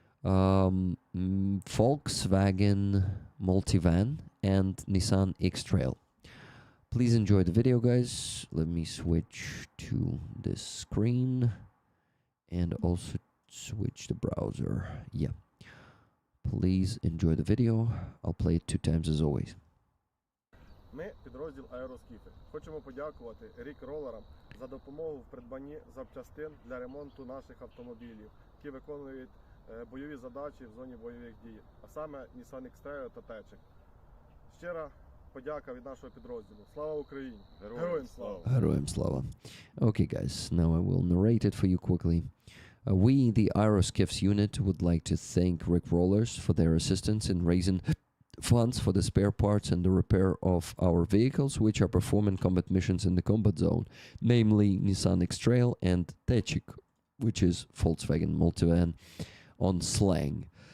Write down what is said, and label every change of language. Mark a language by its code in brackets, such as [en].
[en] Volkswagen Multivan and Nissan X-Trail. Please enjoy the video, guys. Let me switch to this screen and also switch the browser. Yeah. Please enjoy the video. I'll play it 2 times as always. [uk] Ми, підрозділ Аероскіфи, хочемо подякувати Рік Ролерам за допомогу в придбанні запчастин для ремонту наших автомобілів, які виконують бойові задачі в зоні бойових дій, а саме Nissan X-Trail та Течик. Щира подяка від нашого підрозділу. Слава Україні! Героям слава! Героям слава. [en] Okay, guys, now I will narrate it for you quickly. We, the Aeroskiffs unit, would like to thank Rick Rollers for their assistance in raising funds for the spare parts and the repair of our vehicles, which are performing combat missions in the combat zone, namely Nissan X-Trail and Tečik, which is Volkswagen Multivan on slang.